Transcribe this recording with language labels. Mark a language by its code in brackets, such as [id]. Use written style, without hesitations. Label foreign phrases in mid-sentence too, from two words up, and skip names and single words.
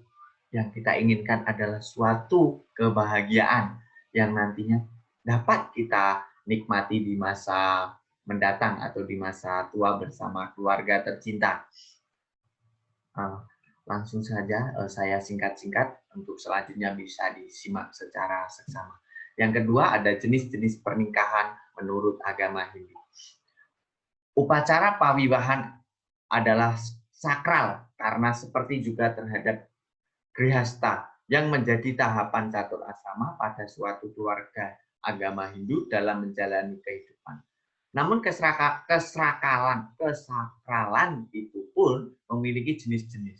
[id] Yang kita inginkan adalah suatu kebahagiaan yang nantinya dapat kita nikmati di masa mendatang atau di masa tua bersama keluarga tercinta. Langsung saja saya singkat-singkat untuk selanjutnya bisa disimak secara seksama. Yang kedua ada jenis-jenis pernikahan menurut agama Hindu. Upacara pawiwahan adalah sakral karena seperti juga terhadap grihasta yang menjadi tahapan catur asrama pada suatu keluarga agama Hindu dalam menjalani kehidupan. Namun kesakralan itu pun memiliki jenis-jenis.